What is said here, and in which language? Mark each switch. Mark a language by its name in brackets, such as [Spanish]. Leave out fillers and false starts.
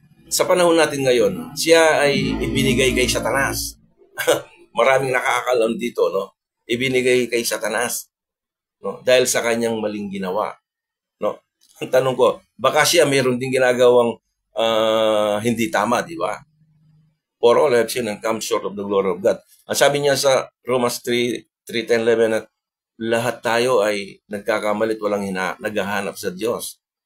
[Filipino] Sa panahon natin ngayon, siya ay ibinigay kay Satanas. Maraming nakakaalam dito, no? Ibinigay kay Satanas, no? Dahil sa kanyang maling ginawa, no? Ang tanong ko, baka siya mayroon din ginagawang hindi tama, di ba? [English] For all have sinned and come short of the glory of God. [Filipino] Ang sabi niya sa Romans 3:10-11 at lahat tayo ay nagkakamalit, walang naghahanap sa Diyos.